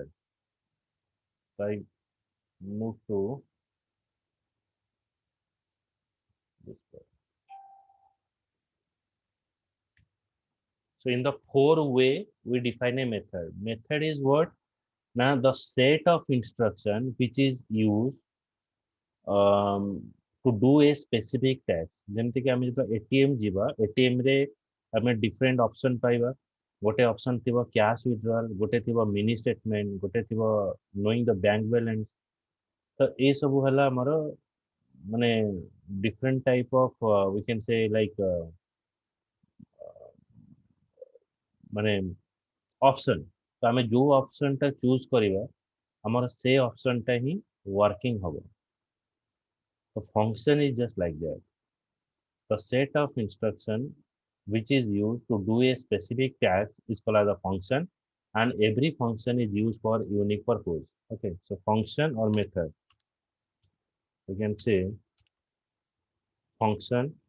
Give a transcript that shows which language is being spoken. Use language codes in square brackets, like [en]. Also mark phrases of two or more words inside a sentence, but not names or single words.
[en] So I move to this part। So in the four way we define a method। Method is what? Now the set of instruction which is used to do a specific task। [or] ଯେମିତି କି ଆମେ ଯେତେବେଳେ ATM ଯିବା, ATM ରେ ଆମେ [en] different option [or] ପାଇବା। ଗୋଟେ option ଥିବ [en] cash withdrawal, [or] ଗୋଟେ ଥିବ [en] mini statement, [or] ଗୋଟେ ଥିବ [en] knowing the bank balance। [or] ତ ଏ ସବୁ ହେଲା ଆମର ମାନେ [en] different type of we can say like [or] ମାନେ option। ତ ଆମେ ଯୋଉ option ଟା choose କରିବା ଆମର ସେ option ଟା ହିଁ working ହବ। ତ [en] function is just like that। The set of instruction which is used to do a specific task is called as a function, and every function is used for unique purpose। Okay, so function or method, we can say function,